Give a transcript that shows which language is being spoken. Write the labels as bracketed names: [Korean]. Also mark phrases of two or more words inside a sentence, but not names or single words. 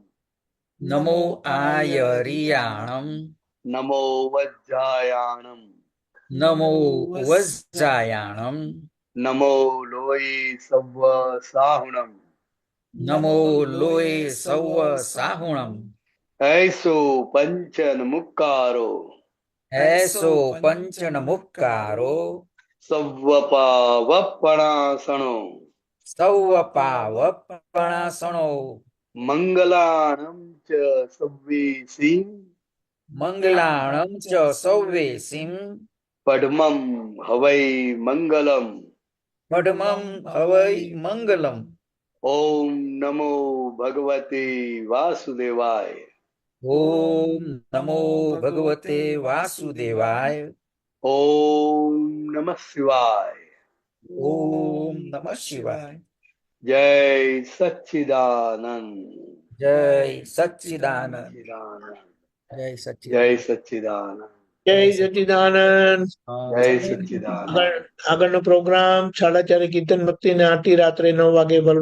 [Prakrit languages] નમો આયરિયાણમ, નમો વજ્જાયાણમ, નમો વજ્જાયાણમ, નમો લોહી સવ્વ સાહુણમ, નમો લોય સૌ સાહુણમ, ऐसो पंचन मुक्कारो, એસો પંચન મુક્કારો, सव्वपावपणासनो, સૌ પાવપણાસણો, मंगलाणं च सव्वीसिं, મંગલાણમ ચ સૌવેસીમ, पद्मं हवै मंगलम. પદ્મમ હવૈ મંગલમ. [Sanskrit] ओम नमो भगवते वासुदेवाय. ઓમ નમો ભગવતે વાસુદેવાય. ओम नमः शिवाय. ઓમ નમઃ શિવાય. जय सच्चिदानंद. જય સચ્ચિદાનંદ. જય जय સચ્ચિદાનંદ. सच्चिदानंद. જય સચ્ચિદાનંદ. जय सच्चिदानंद. [Gujarati] આગળનો પ્રોગ્રામ 4:30 કીર્તન ભક્તિ ને આરતી રાત્રે 9 વાગે.